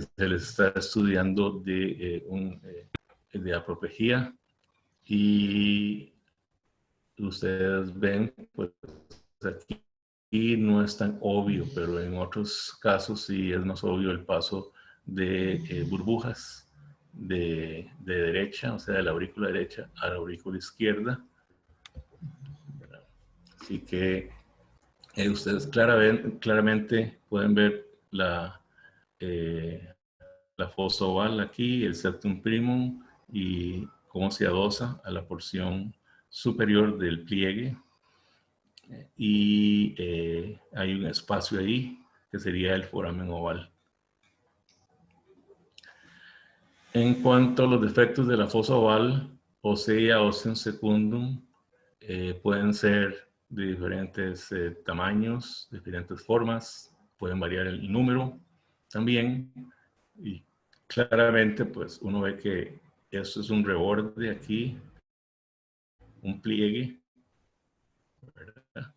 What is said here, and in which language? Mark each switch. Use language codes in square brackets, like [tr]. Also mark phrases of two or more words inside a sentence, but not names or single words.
[es] se les está estudiando de aproplejía, y ustedes ven, pues aquí no es tan obvio, pero en otros casos sí es más obvio el paso de burbujas de derecha, o sea, de la aurícula derecha a la aurícula izquierda. Así que ustedes claramente pueden ver la fosa oval aquí, el [la] septum primum, [es] y cómo se adosa a la porción superior del pliegue. Y hay un espacio ahí que sería el foramen oval. En cuanto a los defectos de la fosa oval, osea [la] ostium secundum, [es] pueden ser de diferentes tamaños, diferentes formas, pueden variar el número también, y claramente pues uno ve que esto es un reborde aquí, un pliegue, ¿verdad?